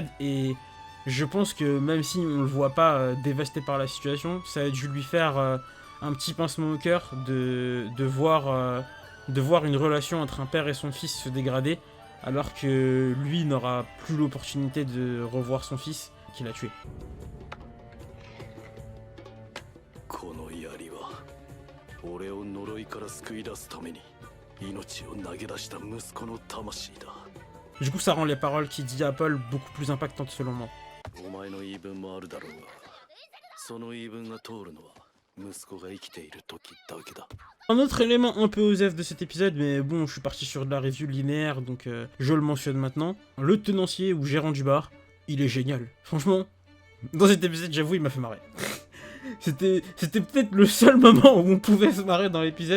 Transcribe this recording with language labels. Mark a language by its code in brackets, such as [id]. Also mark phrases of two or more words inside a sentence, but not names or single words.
[fr] Et je pense que même si on le voit pas dévasté par la situation, ça a dû lui faire un petit pincement au cœur de voir une relation entre un père et son fils se dégrader, alors que lui n'aura plus l'opportunité de revoir son fils qu'il a tué. [ja] この槍は俺を呪いから救い出すために命を投げ出した息子の魂だ。 [fr] Du coup, ça rend les paroles qu'il dit à Paul beaucoup plus impactantes selon moi. [ja] お前の言い分もあるだろうが、その言い分が通るのは息子が生きている時だけだ。 [fr] Un autre élément un peu osef de cet épisode, mais bon, je suis parti sur de la review linéaire, donc je le mentionne maintenant. Le tenancier ou gérant du bar, il est génial. Franchement, dans cet épisode, j'avoue, il m'a fait marrer. C'était peut-être le seul moment où on pouvait se marrer dans l'épisode.